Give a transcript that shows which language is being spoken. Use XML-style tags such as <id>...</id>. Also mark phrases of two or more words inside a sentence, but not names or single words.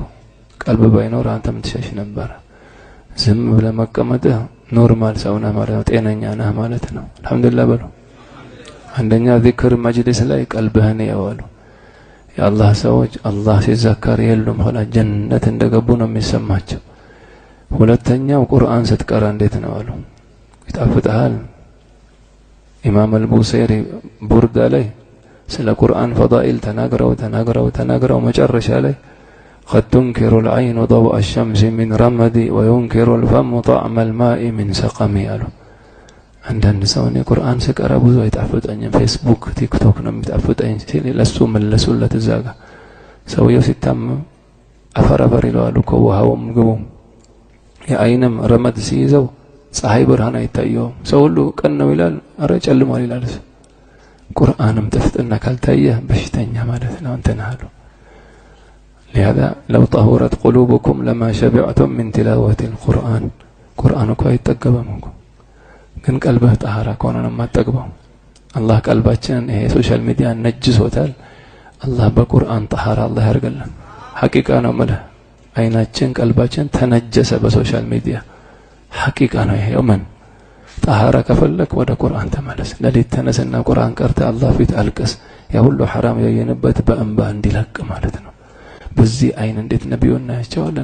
<am>ቀልብ ባይኖር አንተም ትሸሽ ነበር። ዝም ብለህ መቀመጥህ ኖርማል ሰው ነህ ማለት ነው፣ ጤነኛ ነህ ማለት ነው። አልহামዱሊላህ በሉ። አንደኛ ዚክር መጅሊስ ላይ ቀልብህን ያዋሉ። የአላህ ሰዎች አላህ ሲዘከር የሉም ሆነ ጀነት እንደገቡ ነው የሚሰማቸው። ሁለተኛው ቁርአን ስትቀራ እንዴት ነው አሉ ይጣፍጣል። ኢማም አልቡሰይሪ ቡርዳ ላይ ስለ ቁርአን ፈዳኢል ተናግረው መጨረሻ ላይ</am> <ar>قد تنكر العين ضوء الشمس من رمدي وينكر الفم طعم الماء من سقمي</ar> <am>አሉ። አንዳንድ ሰው እኔ ቁርአን ስቀራ ብዙ አይጣፍጠኝም፣ ፌስቡክ ቲክቶክ ነው የሚጣፍጠኝ ሲል ለሱ መለሱለት። እዛ ጋር ሰውየው ሲታመም አፈር ይለዋል እኮ ውሃውም ምግቡም። የአይንም ረመድ ሲይዘው ፀሐይ ብርሃን አይታየውም። ሰው ሁሉ ቀን ነው ይላል፣ አረ ጨልሟል ይላል። ቁርአንም ጥፍጥና ካልታየ በሽተኛ ማለት ነው እንትን አሉ።</am> <ar>لهذا لو طهرت قلوبكم لما شبعتم من تلاوة القرآن</ar> <am>ቁርአን እኮ አይጠገበም እኮ፣ ግን ቀልብህ ጣሃራ ከሆነ ነው የማትጠግበው። አላህ ቀልባችንን ይሄ</am> <en>social media</en> <am>ነጅሶታል። አላህ በቁርአን ጣሃራ አላህ ያርገልን። ሐቂቃ ነው ማለት አይናችን ቀልባችን ተነጀሰ</am> <en>በ social media</en> <am>ሐቂቃ ነው ይሄ። ምን ጣሃራ ከፈለክ ወደ ቁርአን ተመለስ። ለሊት ተነስና ቁርአን ቀርተ አላህ ፊት አልቅስ። ያ ሁሉ ሐራም ያየንበት በእንባ እንዲለቅ ማለት ነው። በዚህ አይን እንዴት ነብዩን እናያቸዋለን?</am>